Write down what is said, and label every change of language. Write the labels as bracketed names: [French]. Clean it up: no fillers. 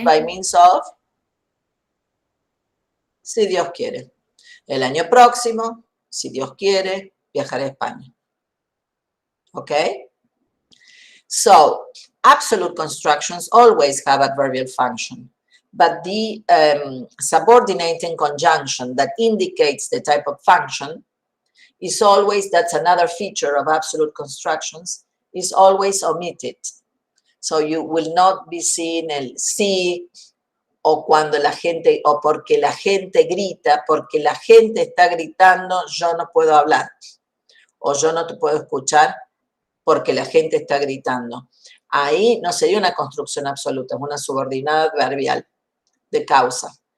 [English] it by means of [Spanish] si Dios quiere. El año próximo, si Dios quiere, viajaré a España. [English] Okay? So, absolute constructions always have adverbial function, but the subordinating conjunction that indicates the type of function is always, that's another feature of absolute constructions, is always omitted. So you will not be seeing [Spanish] el sí, o cuando la gente, o porque la gente grita, porque la gente está gritando, yo no puedo hablar, o yo no te puedo escuchar porque la gente está gritando. Ahí no sería una construcción absoluta, es una subordinada adverbial de causa.